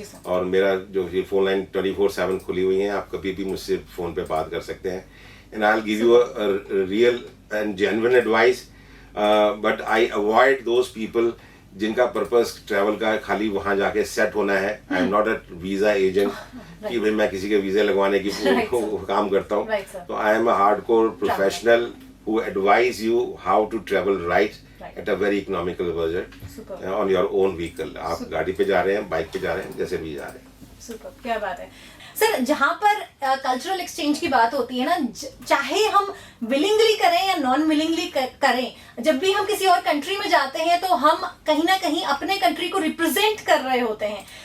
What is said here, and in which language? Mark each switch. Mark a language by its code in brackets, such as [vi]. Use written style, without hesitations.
[hi] और मेरा जो ये फोन लाइन 24/7 खुली हुई है, आप कभी भी मुझसे फोन पे बात कर सकते हैं। [en] and I will give you a real and genuine advice, but I avoid those people [hi] जिनका पर्पस ट्रैवल का खाली वहाँ जाके सेट होना है। [en] I am not a visa agent [hi] कि भाई मैं किसी के वीजे लगवाने की काम करता हूँ। [en] तो I am a hardcore professional who advise you how to travel right at a very economical budget on your own vehicle। [hi] आप गाड़ी पे जा रहे हैं, बाइक पे जा रहे हैं, जैसे भी जा रहे हैं। सुपर, क्या बात है सर। जहाँ पर कल्चरल एक्सचेंज की बात होती है ना, चाहे हम विलिंगली करें या नॉन विलिंगली करें, जब भी हम किसी और कंट्री में जाते हैं तो हम कहीं ना कहीं अपने कंट्री को रिप्रेजेंट कर रहे होते हैं।